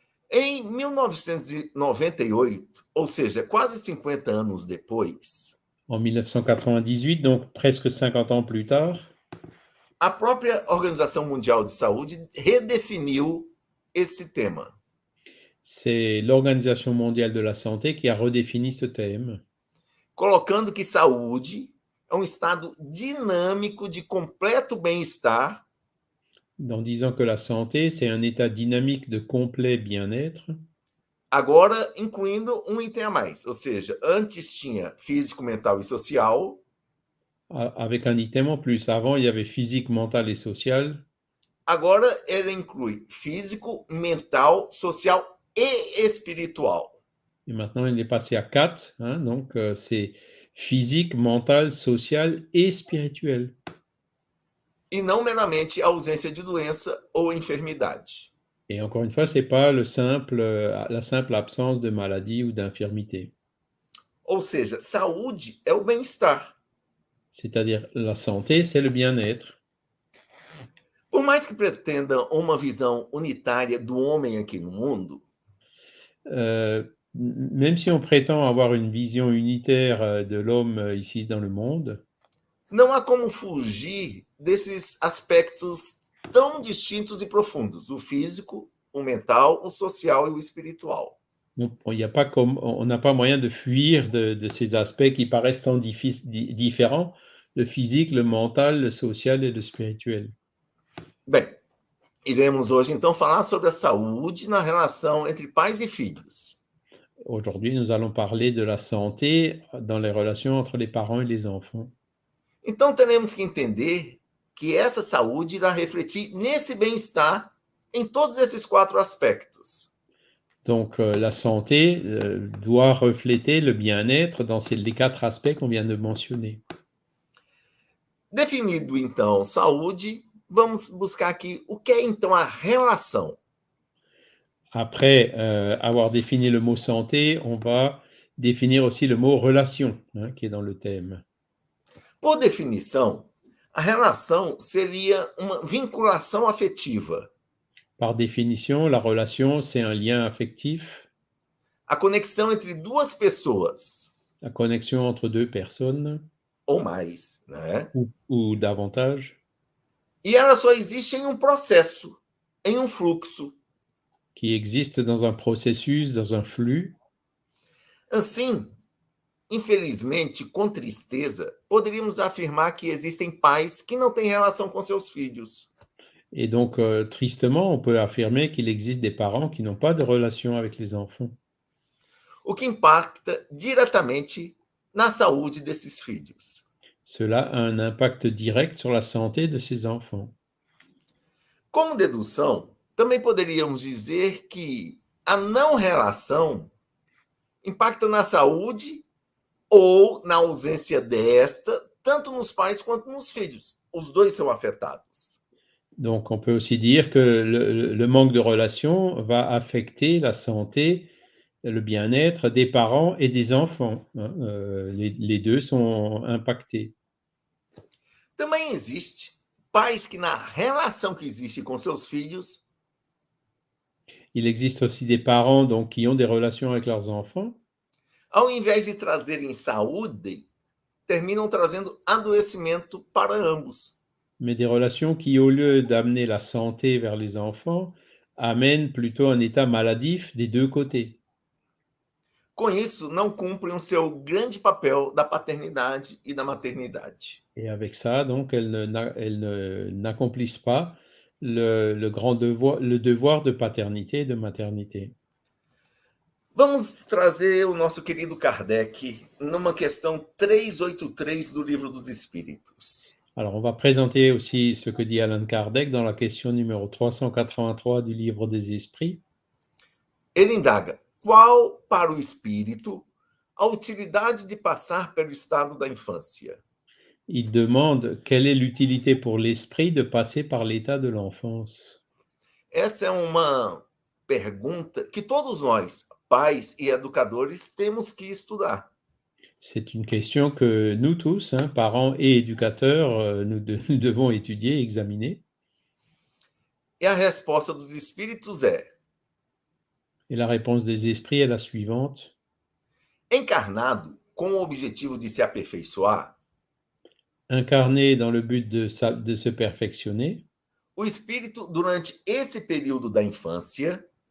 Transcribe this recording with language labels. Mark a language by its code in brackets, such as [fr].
[pt] Em 1998, ou seja, quase 50 anos depois, [fr] En 1998, donc presque 50 ans plus tard, [pt] a própria Organização Mundial de Saúde redefiniu esse tema. [fr] c'est l'Organisation mondiale de la santé qui a redéfini ce thème, [pt] colocando que saúde é um estado dinâmico de completo bem-estar, [fr] en disant que la santé, c'est un état dynamique de complet bien-être, [pt] agora incluindo um item a mais, ou seja, antes tinha físico, mental e social, [fr] avec un item en plus. Avant, il y avait physique, mental et social. [pt] agora ele inclui físico, mental, social e espiritual. [fr] Et maintenant, il est passé à 4. Hein, donc, c'est physique, mental, social et spirituel. [pt] E não meramente a ausência de doença ou enfermidade. [fr] Et encore une fois, ce n'est pas la simple absence de maladie ou d'infirmité. [pt] Ou seja, saúde é o bem-estar. [fr] C'est-à-dire, la santé, c'est le bien-être. [pt] Por mais que pretendam uma visão unitária do homem aqui no mundo, [fr] même si on prétend avoir une vision unitaire de l'homme ici dans le monde, [pt] não há como fugir desses aspectos tão distintos e profundos, o físico, o mental, o social e o espiritual. [fr] On n'a pas moyen de fuir de ces aspects qui paraissent tant différents, le physique, le mental, le social et le spirituel. [pt] Bem, iremos hoje então falar sobre a saúde na relação entre pais e filhos. [fr] Aujourd'hui, nous allons parler de la santé dans les relations entre les parents et les enfants. [pt] Então teremos que entender que essa saúde irá refletir nesse bem-estar em todos esses 4 aspectos. [fr] Donc, la santé doit refléter le bien-être dans les 4 aspects qu'on vient de mentionner. [pt] Definido então saúde, vamos buscar aqui o que é então a relação. [fr] Après avoir défini le mot santé, on va définir aussi le mot relation, hein, qui est dans le thème. [pt] Por definição, a relação seria uma vinculação afetiva. [fr] Par définition, la relation, c'est un lien affectif. [pt] A conexão entre duas pessoas. [fr] La connexion entre 2 personnes. [pt] Ou mais, né? [fr] Ou davantage. [pt] E ela só existe em um processo, em um fluxo. [fr] Qui existe dans un processus, dans un flux. [pt] Assim, infelizmente, com tristeza, poderíamos afirmar que existem pais que não têm relação com seus filhos. [fr] Et donc, tristement, on peut affirmer qu'il existe des parents qui n'ont pas de relation avec les enfants. [pt] O que impacta diretamente na saúde desses filhos. [fr] Cela a un impact direct sur la santé de ces enfants. [pt] Como dedução, também poderíamos dizer que a não relação impacta na saúde ou na ausência desta, tanto nos pais quanto nos filhos. Os dois são afetados. [fr] Donc, on peut aussi dire que le manque de relation va affecter la santé, le bien-être des parents et des enfants. Hein. Les 2 sont impactés. [pt] Também existe pais que na relação que existe com seus filhos, [fr] il existe aussi des parents donc, qui ont des relations avec leurs enfants. [pt] Ao invés de trazerem saúde, terminam trazendo adoecimento para ambos. [fr] Mais des relations qui, au lieu d'amener la santé vers les enfants, amènent plutôt un état maladif des 2 côtés. [pt] Com isso, não cumprem o seu grande papel da paternidade e da maternidade. [fr] Et avec ça, donc, elles n'accomplissent pas le grand devoir de paternité et de maternité. [pt] Vamos trazer o nosso querido Kardec numa questão 383 do Livro dos Espíritos. [fr] Alors, on va présenter aussi ce que dit Allan Kardec dans la question numéro 383 du Livre des Esprits. [pt] Ele indaga: qual para o espírito a utilidade de passar pelo estado da infância? [fr] Il demande quelle est l'utilité pour l'esprit de passer par l'état de l'enfance. [pt] Essa é uma pergunta que todos nós, pais e educadores, temos que estudar. [fr] C'est une question que nous tous, hein, parents et éducateurs, nous devons étudier, examiner. [pt] E a resposta dos espíritos é: [fr] Et la réponse des esprits est la suivante. [pt] encarnado com o objetivo de se aperfeiçoar, [fr] Incarné dans le but de se perfectionner, [pt] o espírito, durante esse período da infância,